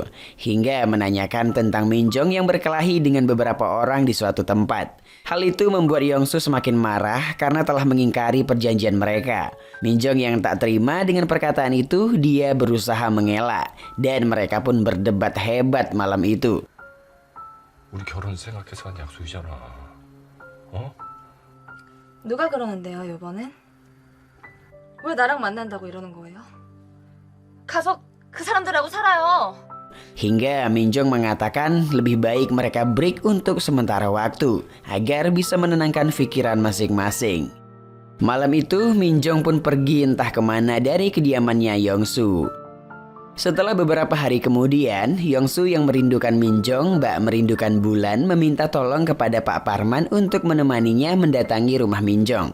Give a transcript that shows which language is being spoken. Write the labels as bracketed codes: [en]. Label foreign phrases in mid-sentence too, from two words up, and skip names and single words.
[id] Hingga menanyakan tentang Minjong yang berkelahi dengan beberapa orang di suatu tempat. Hal itu membuat Yongsu semakin marah karena telah mengingkari perjanjian mereka. Minjong yang tak terima dengan perkataan itu, dia berusaha mengelak. Dan mereka pun berdebat hebat malam itu. [ko] 우리 결혼 생각해서 한 약속이잖아. 어? 누가 그러는데요, 이번엔? 왜 나랑 만난다고 이러는 거예요? 가서 그 사람들하고 살아요. [id] Hingga Minjong mengatakan lebih baik mereka break untuk sementara waktu agar bisa menenangkan pikiran masing-masing. Malam itu Minjong pun pergi entah kemana dari kediamannya Yongsu. Setelah beberapa hari kemudian, Yongsu yang merindukan Minjong bak merindukan bulan meminta tolong kepada Pak Parman untuk menemaninya mendatangi rumah Minjong.